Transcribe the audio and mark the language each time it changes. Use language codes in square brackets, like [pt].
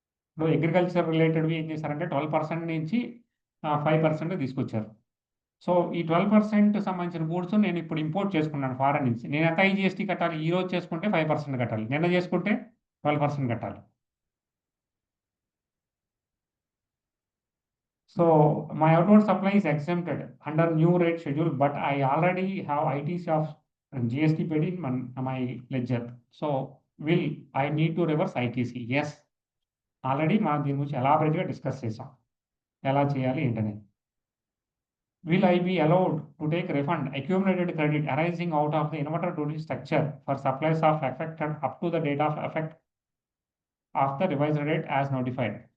[te] ఇప్పుడు అగ్రికల్చర్ రిలేటెడ్వి ఏం చేశారంటే 12% నుంచి 5% తీసుకొచ్చారు. సో ఈ 12% సంబంధించిన గూడ్స్ నేను ఇప్పుడు ఇంపోర్ట్ చేసుకున్నాను ఫారెన్ నుంచి, నేను ఎంత ఐజిఎస్టీ కట్టాలి? ఈ రోజు చేసుకుంటే 5% కట్టాలి, నిన్న చేసుకుంటే 12% కట్టాలి. [en] So my outward supply is exempted under new rate schedule, but I already have ITC of GST paid in my ledger. So will I need to reverse ITC? Yes. [te] Already మనం దీని గురించి ఎలాబరేట్గా డిస్కస్ చేసాం, ఎలా చేయాలి ఏంటనేది. [en] Will I be allowed to take refund accumulated credit arising out of the inverter duty structure for supplies of affected up to the date of effect of the revised rate as notified?